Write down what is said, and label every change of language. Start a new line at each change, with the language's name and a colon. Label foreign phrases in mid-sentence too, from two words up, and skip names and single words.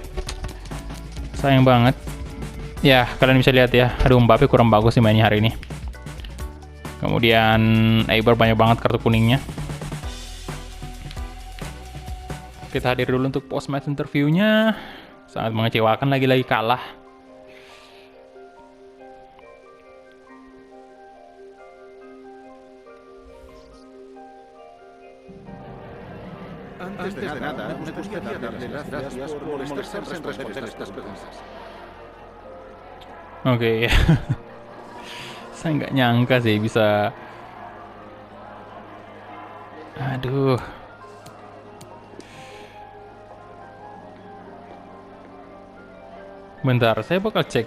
Indonesian: Sayang banget. Ya, kalian bisa lihat ya. Aduh, Mbappe kurang bagus sih mainnya hari ini. Kemudian Eibar banyak banget kartu kuningnya. Kita hadir dulu untuk
English: post match interviewnya.
Indonesian: Sangat mengecewakan, lagi-lagi kalah.
Spanish: Antes de nada, me gustaría darle las gracias por molestarse en responder estas preguntas.
Indonesian: Oke. Saya nggak nyangka sih bisa... Aduh. Bentar, saya bakal cek.